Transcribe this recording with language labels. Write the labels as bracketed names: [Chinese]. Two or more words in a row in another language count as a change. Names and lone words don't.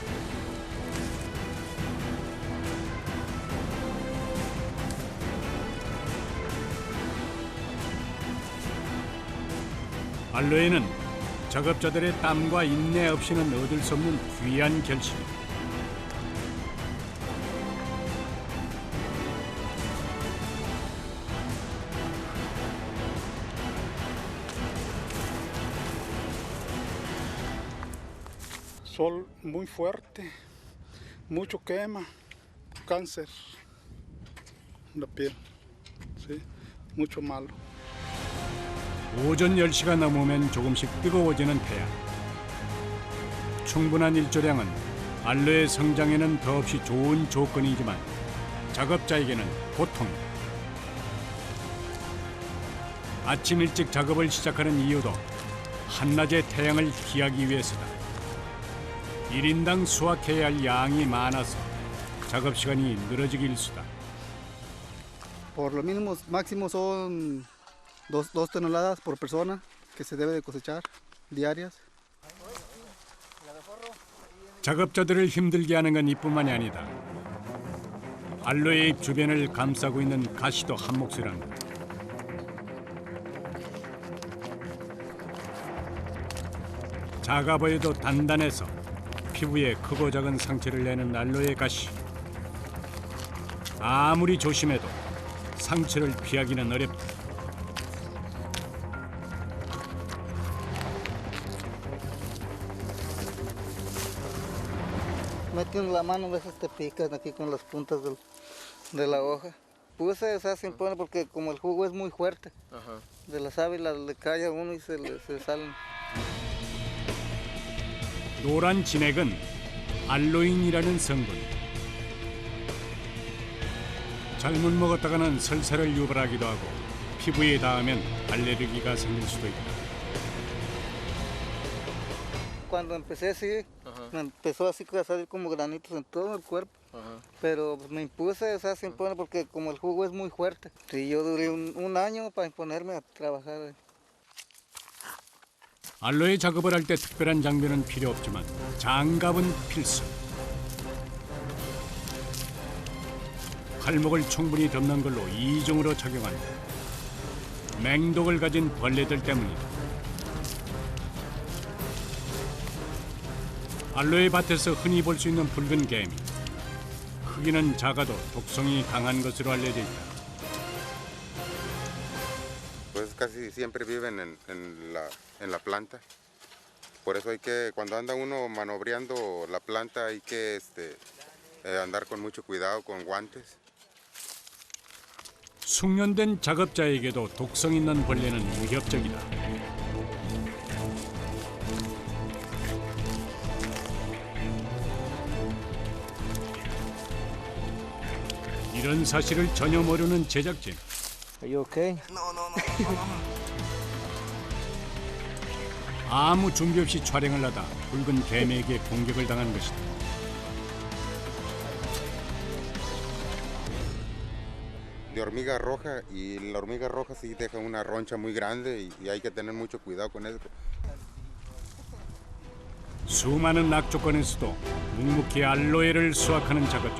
[Korean] 알로에는 작업자들의 땀과 인내 없이는 얻을 수 없는 귀한 결실이다. [Spanish] Sol muy fuerte, mucho quema, cáncer en la piel, ¿sí? Mucho malo. [Korean] 오전 10시가 넘으면 조금씩 뜨거워지는 태양. 충분한 일조량은 알로에 성장에는 더없이 좋은 조건이지만 작업자에게는 고통이다. 아침 일찍 작업을 시작하는 이유도 한낮의 태양을 피하기 위해서다. 1인당 수확해야 할 양이 많아서 작업 시간이 늘어지기 일쑤다. [Spanish] Por lo mínimo, máximo son 2 toneladas por persona que se debe de cosechar diarias. [Korean] 작업자들을 힘들게 하는 건 이뿐만이 아니다. 알로에 잎 주변을 감싸고 있는 가시도 한 몫을 한다. 작아 보여도 단단해서 피부에 크고 작은 상처를 내는 알로에 가시. 아무리 조심해도 상처를 피하기는 어렵다. [Spanish] Metes la mano, a veces te pican aquí con las puntas de la hoja. Puse, o sea, se impone porque como el jugo es muy fuerte, de la sábila le cae a uno y se salen. [Korean] 노란 진액은 알로인이라는 성분. 잘못 먹었다가는 설사를 유발하기도 하고 피부에 닿으면 알레르기가 생길 수도 있다. [Spanish] Cuando empecé así, me empezó así a salir como granitos en todo el cuerpo. Pero pues, me impuse, o sea, se impone porque como el jugo es muy fuerte. Y yo duré un año para imponerme a trabajar. [Korean] 알로에 작업을 할 때 특별한 장비는 필요 없지만 장갑은 필수. 팔목을 충분히 덮는 걸로 이중으로 착용한다. 맹독을 가진 벌레들 때문이다. 알로에 밭에서 흔히 볼 수 있는 붉은 개미. 크기는 작아도 독성이 강한 것으로 알려져 있다. [Spanish] Pues casi siempre viven en la planta. Por eso hay que, cuando anda uno manobreando la planta, hay que andar con mucho cuidado, con guantes, [Korean] 숙련된 작업자에게도 독성 있는 벌레는 위협적이다. 이런 사실을 전혀 모르는 제작진. [English] Are you okay? [Korean] 아무 준비 없이 촬영을 하다 붉은 뱀에게 공격을 당한 것이다. [Spanish] De hormiga roja, y la hormiga roja sí deja una roncha muy grande y hay que tener mucho cuidado con eso. [Korean] 수많은 악조건에서도 묵묵히 알로에를 수확하는 작업자들.